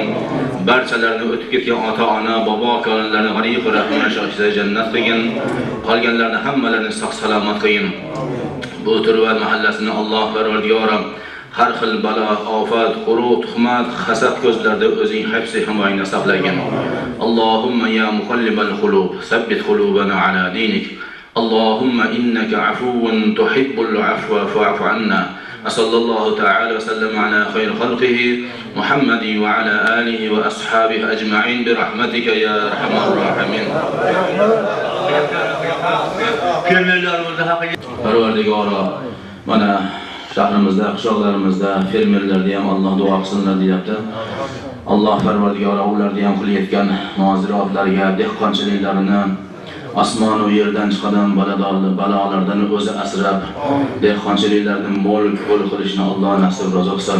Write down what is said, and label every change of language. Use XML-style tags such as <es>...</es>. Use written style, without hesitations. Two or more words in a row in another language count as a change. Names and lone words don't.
<uz>Barchalarni o'tib ketgan ota-ona, bobo, akalarni g'arib rahmat shohida jannat qilgin. Qolganlarni hammalarini sog' salomat qilgin. Bu Turva mahallasini Alloh Parvardigoram har xil balo, ofat, qurut, tuhmat, hasad ko'zlarda o'zing hifzi himoyangda saqlagin.</uz> <ar>اللهم يا مقلب القلوب ثبت قلوبنا على دينك. اللهم إنك عفو تحب العفو فاعف عنا. صلى الله تعالى وسلم على خير خلقه محمد وعلى آله وأصحابه أجمعين برحمتك يا أرحم الراحمين.</ar> <uz>Parvardigora mana shahrimizda, qishloqlarimizda fermerlarga ham Alloh duo qilsinlar deyapti. Alloh Parvardigora ularga ham qilayotgan muozirotlarga, dehqonchiliklarini osmon va yerdan chiqadigan balolardan o'zi asrab, dehqonchiliklarni mo'l qilishni Alloh nasib rozi qilsin.</uz>